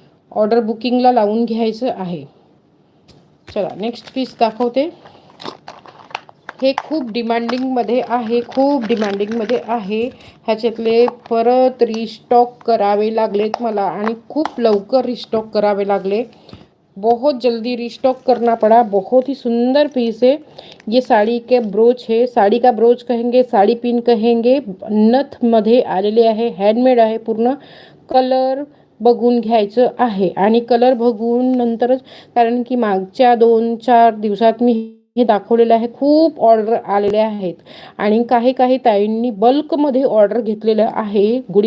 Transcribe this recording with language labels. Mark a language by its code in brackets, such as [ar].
[mr] Order बुकिंगला लावून घ्यायचं आहे। चला नेक्स्ट पीस दाखवते। हे खूप डिमांडिंगमध्ये आहे, खूप डिमांडिंगमध्ये आहे। ह्याच्यातले परत रिस्टॉक करावे लागलेत मला आणि खूप लवकर रिस्टॉक करावे लागले। [hi] बहुत जल्दी रिस्टॉक करना पड़ा। बहुत ही सुंदर पीस है। ये साड़ी के ब्रोच है, साड़ी का ब्रोच कहेंगे, साड़ी पिन कहेंगे। [mr] नथ मध्ये आलेले आहे, हँडमेड आहे पूर्ण। कलर बघून घ्यायचं आहे आणि कलर बघून नंतरच, कारण की मागच्या 2-4 दिवसात मी हे दाखवलेलं आहे। खूप ऑर्डर आलेले आहेत आणि काही काही ताईंनी बल्कमध्ये ऑर्डर घेतलेलं आहे।